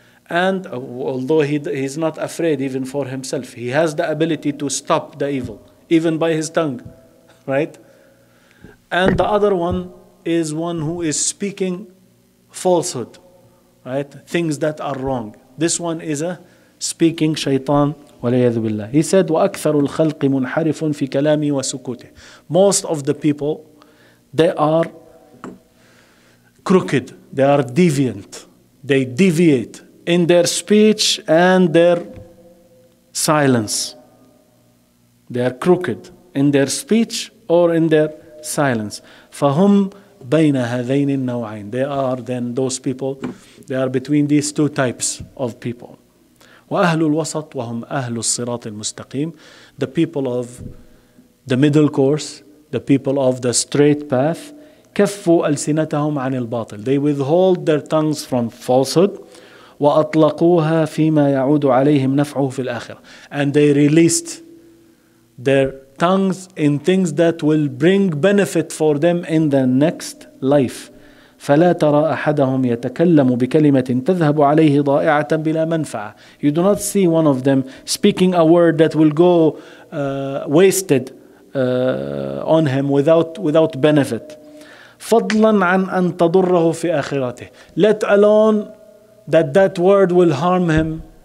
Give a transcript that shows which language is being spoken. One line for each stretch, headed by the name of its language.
English: And although he's not afraid even for himself, he has the ability to stop the evil, even by his tongue. Right? And the other one is one who is speaking falsehood, right? Things that are wrong. This one is a speaking shaitan.
Arabic: وَلَيَذُ بِاللَّهِ.
English: He said,
Arabic: وَأَكْثَرُ الْخَلْقِ مُنْحَرِفٌ فِي كَلَامِي وَسُكُوتِهِ.
English: Most of the people, they are crooked. They are deviant. They deviate in their speech and their silence. They are crooked in their speech or in their silence.
Arabic: فَهُمْ بَيْنَ هَذَيْنِ النَّوْعَيْنِ.
English: They are then those people, they are between these two types of people.
Arabic: وَأَهْلُ الْوَسَطِ وَهُمْ أَهْلُ الصِّرَاطِ الْمُسْتَقِيمِ.
English: The people of the middle course, the people of the straight path.
Arabic: كَفُّوا أَلْسِنَتَهُمْ عَنِ الْبَاطِلِ.
English: They withhold their tongues from falsehood.
Arabic: وَأَطْلَقُوهَا فِيمَا يَعُودُ عَلَيْهِمْ نَفْعُهُ فِي الْآخِرَةِ.
English: And they released their tongues in things that will bring benefit for them in the next life.
Arabic: فلا ترى أحدهم يتكلم بكلمة تذهب عليه ضائعة بلا منفعة.
English: You do not see one of them speaking a word that will go wasted on him without benefit.
Arabic: فضلا عن أن تضره في آخرته.
English: Let alone that word will harm him